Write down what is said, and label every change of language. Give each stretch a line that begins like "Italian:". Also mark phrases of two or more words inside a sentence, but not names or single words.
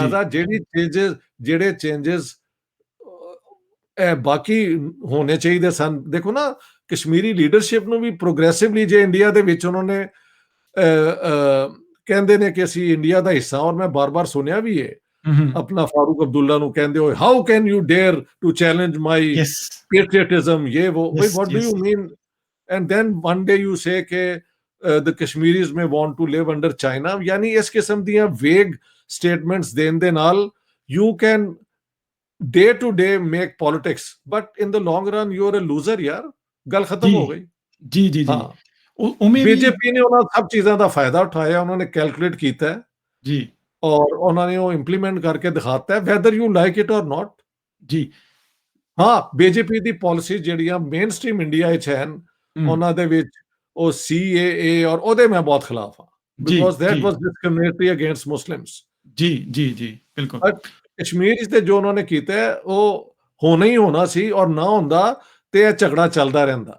Punjabi: ਲਿਹਾਜ਼ਾ ਜਿਹੜੇ ਚੇਂजेस ਇਹ ਬਾਕੀ ਹੋਣੇ ਚਾਹੀਦੇ ਸਨ। ਦੇਖੋ ਨਾ, ਕਸ਼ਮੀਰੀ ਲੀਡਰਸ਼ਿਪ ਨੂੰ ਵੀ ਪ੍ਰੋਗਰੈਸਿਵਲੀ, ਜੇ ਇੰਡੀਆ ਦੇ ਵਿੱਚ ਉਹਨਾਂ ਨੇ ਕਹਿੰਦੇ ਨੇ ਕਿ ਅਸੀਂ ਇੰਡੀਆ ਦਾ ਹਿੱਸਾ, ਔਰ ਮੈਂ ਬਾਰ-ਬਾਰ ਸੁਣਿਆ ਵੀ ਹੈ ਹੂੰ, ਆਪਣਾ ਫਾਰੂਕ ਅਬਦੁੱਲਾ ਨੂੰ ਕਹਿੰਦੇ ਹੋਏ,
English: how can you dare to challenge my ਯੈਸ, patriotism,
Hindi: ये वो, भाई
English: ਯੈਸ, what do ਯੈਸ, you mean? And then one day you say कि the Kashmiris may want to live under China,
Hindi: यानी इस किस्म
English: ਦੀਆਂ vague statements
Punjabi: ਦੇਣ ਦੇ ਨਾਲ
English: you can day to day make politics, but in the long run you're a loser यार,
Punjabi: ਗੱਲ ਖਤਮ ਹੋ ਗਈ। ਜੀ, ਜੀ, ਜੀ, ਹਾਂ, ਉਵੇਂ ਵੀ, ਬੀਜੇਪੀ ਨੇ ਉਹਨਾਂ ਸਭ ਚੀਜ਼ਾਂ ਦਾ ਫਾਇਦਾ ਉਠਾਇਆ, ਉਹਨਾਂ ਨੇ ਕੈਲਕੂਲੇਟ ਕੀਤਾ ਹੈ ਜੀ, ਔਰ ਉਹਨਾਂ ਨੇ ਉਹ ਇੰਪਲੀਮੈਂਟ ਕਰਕੇ ਦਿਖਾਤਾ ਹੈ,
English: whether you like it or not।
Punjabi: ਜੀ, ਹਾਂ, ਬੀਜੇਪੀ ਦੀ ਪਾਲਿਸੀ ਜਿਹੜੀਆਂ ਮੇਨ ਸਟ੍ਰੀਮ ਇੰਡੀਆ ਵਿੱਚ ਹਨ, ਹੂੰ, ਉਹਨਾਂ ਦੇ ਵਿੱਚ ਉਹ CAA, ਔਰ ਉਹਦੇ ਮੈਂ ਬਹੁਤ ਖਿਲਾਫ ਹਾਂ, ਜੀ,
English: because that
Punjabi: ਜੀ,
English: was discriminatory against Muslims.
Punjabi: ਜੀ, ਜੀ, ਜੀ, ਬਿਲਕੁਲ, ਬਟ ਕਸ਼ਮੀਰ ਵਿੱਚ ਤੇ ਜੋ ਉਹਨਾਂ ਨੇ ਕੀਤਾ ਹੈ, ਉਹ ਹੋਣਾ ਹੀ ਹੋਣਾ ਸੀ, ਔਰ ਨਾ ਹੁੰਦਾ ਤੇ ਇਹ ਝਗੜਾ ਚੱਲਦਾ ਰਹਿੰਦਾ।